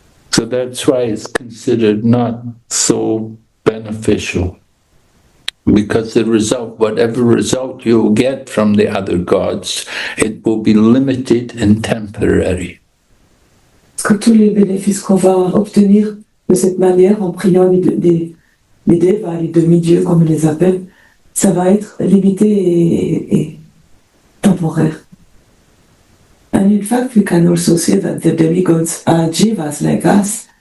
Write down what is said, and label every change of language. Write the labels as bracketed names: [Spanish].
[English] So that's why it's considered not so beneficial. Because the result, whatever result you'll get from the other gods, it will be limited and temporary. [French] Parce que tous les bénéfices qu'on va obtenir de cette manière, en priant les devas, les demi-dieux, comme on les appelle, ça va être limité et temporaire. [English] And in fact, we can also say that the demigods are jivas like us.